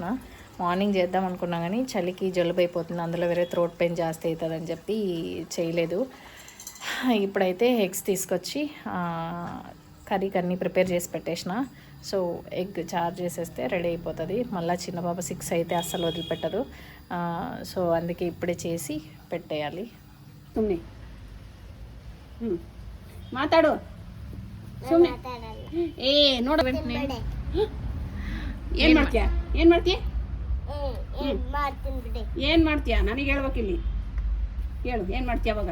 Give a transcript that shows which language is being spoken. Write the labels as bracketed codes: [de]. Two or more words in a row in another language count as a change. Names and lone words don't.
[te] మార్నింగ్ చేద్దాం అనుకున్నా కానీ చలికి జలుబు అయిపోతుంది, అందులో వేరే [en] throat pain [te] జాస్తి అవుతుందని చెప్పి చేయలేదు. ఇప్పుడైతే ఎగ్స్ తీసుకొచ్చి కర్రీకి అన్నీ ప్రిపేర్ చేసి పెట్టేసిన. సో ఎగ్ చార్జ్ చేసేస్తే రెడీ అయిపోతుంది. మళ్ళీ చిన్న పాప 6 అయితే అస్సలు వదిలిపెట్టదు. సో అందుకే ఇప్పుడే చేసి పెట్టేయాలి. [kn] ಮಾತಾಡು ಸುಮ್ಮನೆ ಏ ನೋಡ ಏನ್ ಮಾಡ್ತೀಯ ಏನ್ ಮಾಡ್ತೀಯ ಏನ್ ಮಾಡ್ತೀಯ ನನಗೆ ಹೇಳ್ಬೇಕಿಲ್ಲಿ ಹೇಳು ಏನ್ ಮಾಡ್ತೀಯ ಅವಾಗ